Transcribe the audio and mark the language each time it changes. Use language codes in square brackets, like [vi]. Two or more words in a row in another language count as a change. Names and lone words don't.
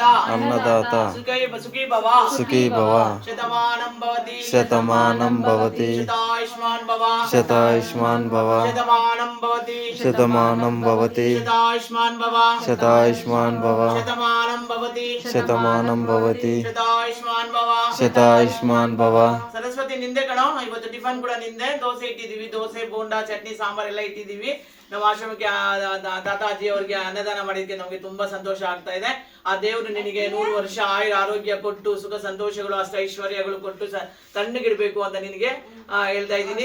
[sa] అన్నదాత సుఖీ భవ సుఖీ భవ శతమానం భవతి శతమానం భవతి శతాయుష్మాన్ భవ శతాయుష్మాన్ భవ శతమానం భవతి శతమానం భవతి శతాయుష్మాన్ భవ శతాయుష్మాన్ భవ శతమానం భవతి ಶತಮಾನಂ ಭವತಿ ಶತಾಯುಷ್ಮಾನ್ ಭವ ಶತಾಯುಷ್ಮಾನ್ ಭವ. [kn] ಸರಸ್ವತಿ ನಿಂದೆ ಕಣ. ಇವತ್ತು ಟಿಫನ್ ಕೂಡ ನಿಂದೆ. ದೋಸೆ ಇಟ್ಟಿದೀವಿ, ದೋಸೆ ಬೋಂಡಾ ಚಟ್ನಿ ಸಾಂಬಾರ್ ಎಲ್ಲ ಇಟ್ಟಿದೀವಿ. ನಮ್ಮ ಆಶ್ರಮಕ್ಕೆ ತಾತಾಜಿ ಅವರಿಗೆ ಅನ್ನದಾನ ಮಾಡಿದಕ್ಕೆ ನಮಗೆ ತುಂಬಾ ಸಂತೋಷ ಆಗ್ತಾ ಇದೆ. ಆ ದೇವರು ನಿನಗೆ 100 ವರ್ಷ ಆಯುರ ಆರೋಗ್ಯ ಕೊಟ್ಟು ಸುಖ ಸಂತೋಷಗಳು ಅಷ್ಟೈಶ್ವರ್ಯಗಳು ಕೊಟ್ಟು ತಣ್ಣಗಿಡ್ಬೇಕು ಅಂತ ನಿನಗೆ ಹೇಳ್ತಾ ಇದ್ದೀನಿ.